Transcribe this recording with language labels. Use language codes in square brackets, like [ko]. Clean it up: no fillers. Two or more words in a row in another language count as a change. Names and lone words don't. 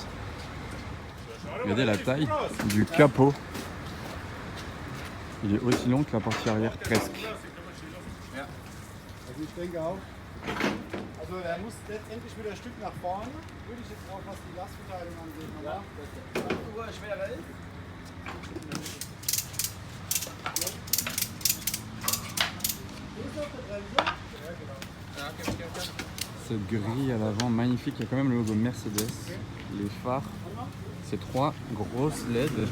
[fr] Regardez la taille du capot. Il est aussi long que la partie arrière presque. [de] Also er muss letztendlich wieder ein Stück nach vorne, würde ich jetzt auch was die Lastverteilung angeht. Ja, schwerer ist. [fr] Cette grille à l'avant magnifique, il y a quand même le logo Mercedes, les phares, ces trois grosses LED.